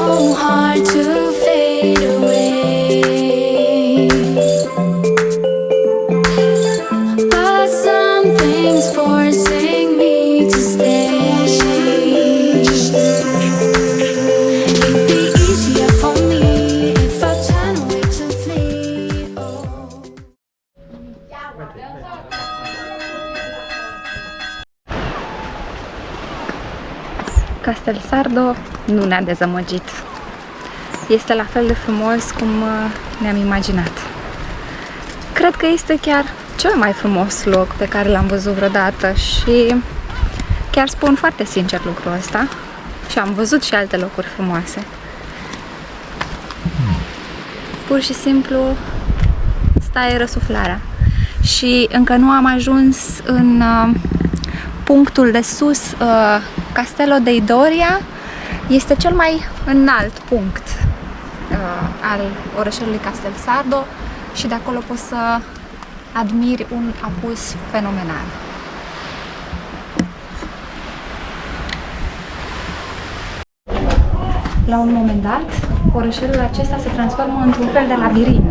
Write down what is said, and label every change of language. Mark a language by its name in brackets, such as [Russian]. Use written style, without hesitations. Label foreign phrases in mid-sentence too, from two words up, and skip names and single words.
[English] hard to fade away, but something's forcing me to stay. It'd be easier for me if I turn away to flee. Oh. [Romanian] Castel Sardo nu ne-a dezamăgit. Este la fel de frumos cum ne-am imaginat. Cred că este chiar cel mai frumos loc pe care l-am văzut vreodată și chiar spun foarte sincer lucrul ăsta. Și am văzut și alte locuri frumoase. Pur și simplu îți taie răsuflarea. Și încă nu am ajuns în punctul de sus. Castello dei Doria este cel mai înalt punct al orășelului Castel Sardo și de acolo poți să admiri un apus fenomenal. La un moment dat, orășelul acesta se transformă într-un fel de labirint.